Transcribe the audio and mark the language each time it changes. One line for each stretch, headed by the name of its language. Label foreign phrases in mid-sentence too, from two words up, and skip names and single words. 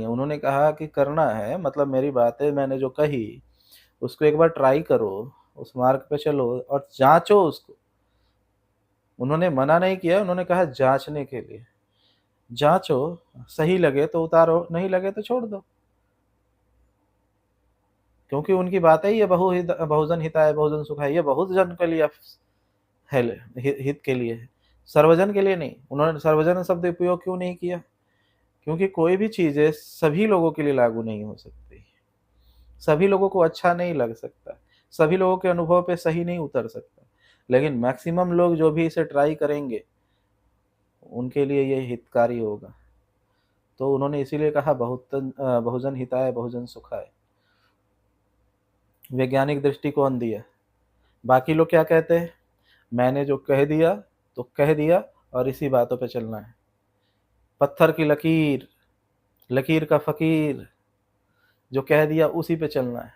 Hindi: उन्होंने कहा कि करना है, मतलब मेरी बातें मैंने जो कही उसको एक बार ट्राई करो, उस मार्ग पे चलो और जांचो उसको। उन्होंने मना नहीं किया, उन्होंने कहा जांचने के लिए। जांचो, सही लगे तो उतारो, नहीं लगे तो छोड़ दो। क्योंकि उनकी बातें ही है
Pali: बहुजन हिताय बहुजन सुखाय,
Hindi: ये बहुत जन के लिए है, हित के लिए है, सर्वजन के लिए नहीं। उन्होंने सर्वजन शब्द उपयोग क्यों नहीं किया? क्योंकि कोई भी चीजें सभी लोगों के लिए लागू नहीं हो सकती, सभी लोगों को अच्छा नहीं लग सकता, सभी लोगों के अनुभव पे सही नहीं उतर सकता, लेकिन मैक्सिमम लोग जो भी इसे ट्राई करेंगे उनके लिए ये हितकारी होगा। तो उन्होंने इसीलिए कहा
Pali: बहुजन हिताय बहुजन सुखाय,
Hindi: वैज्ञानिक दृष्टिकोण दिया। बाकी लोग क्या कहते हैं? मैंने जो कह दिया तो कह दिया और इसी बातों पे चलना है। पत्थर की लकीर, लकीर का फकीर, जो कह दिया उसी पे चलना है।